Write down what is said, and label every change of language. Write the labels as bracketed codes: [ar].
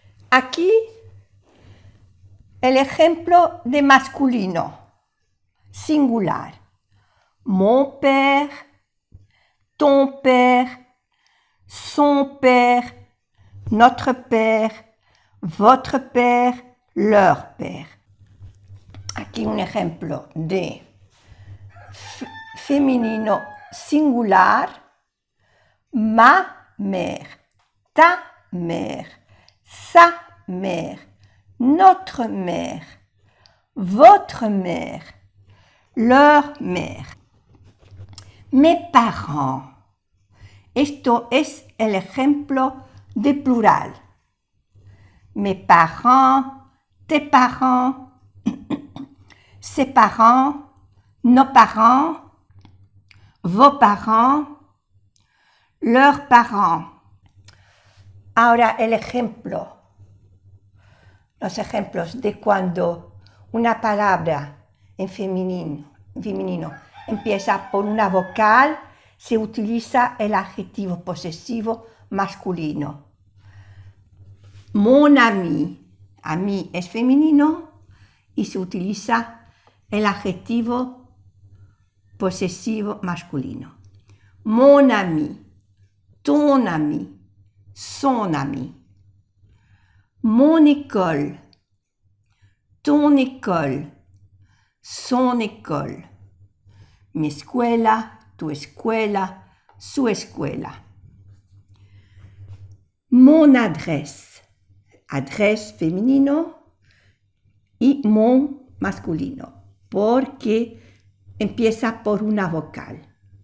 [es] Aquí el ejemplo de masculino, singular. [fr] Mon père, ton père, son père, notre père, votre père, leur père. [es] Aquí un ejemplo de femenino singular. [fr] Ma mère, ta mère, sa mère, notre mère, votre mère, leur mère. Mes parents. [es] Esto es el ejemplo de plural. [fr] Mes parents, tes parents, ses parents, nos parents, vos parents, leurs parents. [es] Ahora el ejemplo. Los ejemplos de cuando una palabra en femenino empieza por una vocal, se utiliza el adjetivo posesivo masculino. Mon ami, ami es femenino y se utiliza el adjetivo posesivo masculino. [fr] Mon ami, ton ami, son ami. Mon école, ton école, son école. [es] Mi escuela, tu escuela, su escuela. Mon adresse, adresse femenino y mon masculino, porque empieza por una vocal.